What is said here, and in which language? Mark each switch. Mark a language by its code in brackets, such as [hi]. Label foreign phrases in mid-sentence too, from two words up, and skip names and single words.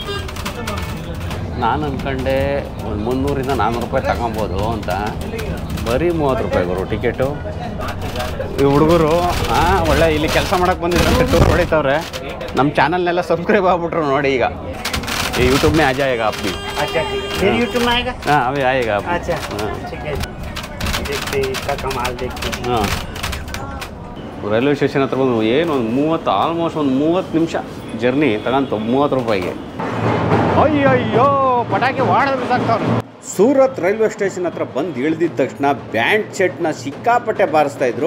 [kn] ನಾನು ಅಂದ್ಕೊಂಡೆ ಒಂದು 300 400 ರೂಪಾಯಿ ತಗೊಬೋದು ಅಂತ. ಬರೀ 30 ರೂಪಾಯಿ ಗುರು ಟಿಕೆಟು. ಈ ಹುಡುಗರು ಒಳ್ಳೆ ಇಲ್ಲಿ ಕೆಲಸ ಮಾಡೋಕ್ಕೆ ಬಂದಿದ್ರಂತೆ, ಟೂರ್ ಹೊಡಿತವ್ರೆ. ನಮ್ಮ ಚಾನಲ್ನೆಲ್ಲ ಸಬ್ಸ್ಕ್ರೈಬ್ ಆಗ್ಬಿಟ್ರು ನೋಡಿ. ಈಗ ಈ [hi] ಯೂಟ್ಯೂಬ್ में आ जाएगा आप भी? अच्छा, फिर यूट्यूब में आएगा? हाँ, अभी आएगा आप. अच्छा, ठीक है, देखते इसका कमाल देखते. [kn] ಹಾಂ, [en] railway station [kn] ಹತ್ರ ಬಂದು ಏನು ಒಂದು ಆಲ್ಮೋಸ್ಟ್ ಒಂದು 30 ನಿಮಿಷ ಜರ್ನಿ ತಗೊಂತು 30 ರೂಪಾಯಿಗೆ. ಅಯ್ಯಯ್ಯೋ, ಪಟಾಕಿ ಹೊಡೆದು ಸಾಕ್ತವ್ರು. ಸೂರತ್ [en] railway station [kn] ಹತ್ರ ಬಂದು ಇಳಿದಿದ್ದ ತಕ್ಷಣ [en] band set [kn] ಸಿಕ್ಕಾಪಟ್ಟೆ ಬಾರಿಸ್ತಾಯಿದ್ರು.